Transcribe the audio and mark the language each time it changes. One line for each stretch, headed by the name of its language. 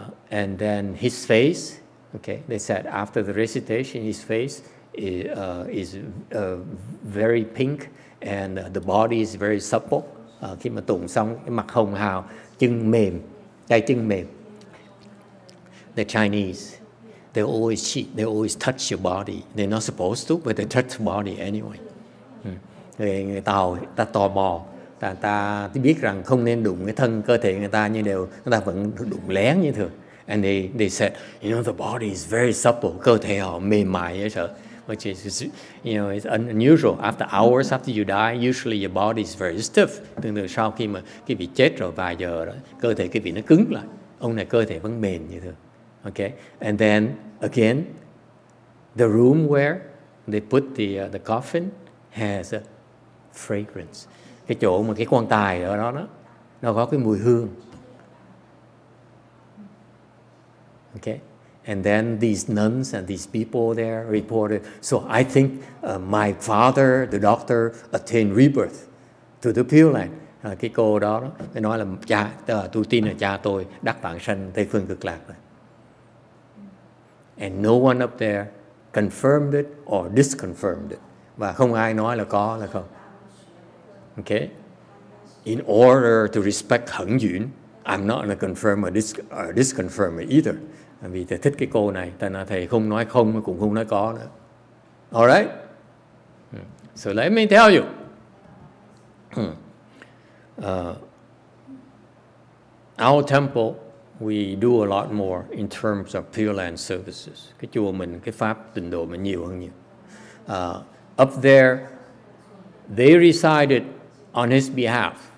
English: And then his face, okay, they said after the recitation, his face is very pink and the body is very supple.
Vietnamese: Khi mà tụng xong, cái mặt hồng hào, chân mềm, tay chân mềm.
English: The Chinese, they always cheat, they always touch your body. They're not supposed to, but they touch the body anyway.
Vietnamese: Người Tàu, ta tò mò, ta biết rằng không nên đụng cái thân cơ thể người ta, nhưng người ta vẫn đụng lén như thường.
English: And they said, you know, the body is very supple,
Vietnamese: cơ thể họ mềm mại dễ sợ.
English: Which is, you know, it's unusual. After hours after you die, usually your body is very stiff.
Vietnamese: Thường sau khi mà cái vị chết rồi vài giờ đó, cơ thể cái vị nó cứng lại. Ông này cơ thể vẫn mềm như thường.
English: Okay, and then again, the room where they put the coffin has a fragrance.
Vietnamese: Cái chỗ mà cái quan tài ở đó nó có cái mùi hương. Okay.
English: And then these nuns and these people there reported. So I think my father, the doctor, attained rebirth to the Pure Land.
Vietnamese: Cái cô đó mới nói là tôi tin là cha tôi đắc vãng sanh Tây Phương Cực Lạc rồi.
English: And no one up there confirmed it or disconfirmed it.
Vietnamese: Và không ai nói là có là không. Okay.
English: In order to respect Hận Duyên, I'm not going to confirm or disconfirm it either.
Vietnamese: Vì thầy thích cái cô này, thầy không nói không cũng không nói có nữa.
English: Alright? So let me tell you. Our temple, we do a lot more in terms of Pure Land services.
Vietnamese: Cái chùa mình, cái pháp tịnh độ mình nhiều hơn nhiều.
English: Up there, they resided on his behalf.